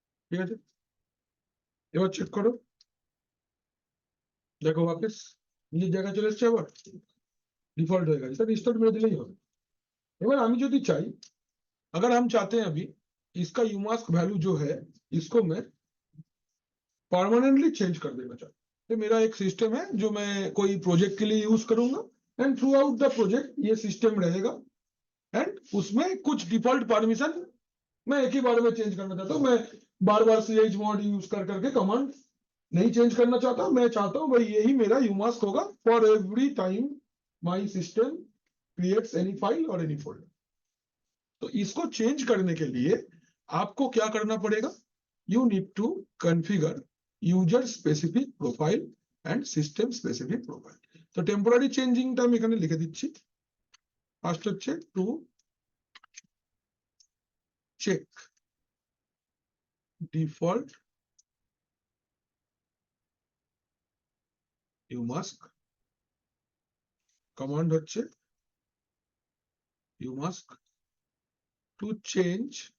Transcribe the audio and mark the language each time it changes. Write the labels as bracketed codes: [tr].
[bn] ঠিক আছে এবার চেক করো, দেখো वापस নিজের জায়গায় চলে এসেছে, আবার डिफॉल्ट হয়ে গেছে, সেটা রিস্টার্ট মেরে দিলেই হবে। এবার আমি যদি চাই, [hi] अगर हम चाहते हैं अभी इसका यूमास्क वैल्यू जो है इसको मैं परमानेंटली चेंज कर देना चाहता हूँ, तो मेरा एक सिस्टम है जो मैं कोई प्रोजेक्ट के लिए यूज करूंगा and through out the project ये सिस्टम रहेगा, एंड उसमें कुछ डिफॉल्ट परमिशन मैं एक ही बार में चेंज करना चाहता हूँ। मैं बार बार chmod यूज कर करके कमांड नहीं चेंज करना चाहता, मैं चाहता हूँ भाई यही मेरा यूमास्क होगा [en] For every time my system creates any file or any folder. [hi] तो इसको चेंज करने के लिए आपको क्या करना पड़ेगा? [en] You need to configure user specific profile and system specific profile. [bn] তো টেম্পোরারি চেঞ্জিংটা আমি এখানে লিখে দিচ্ছি। ফার্স্ট হচ্ছে two check default umask command হচ্ছে umask to change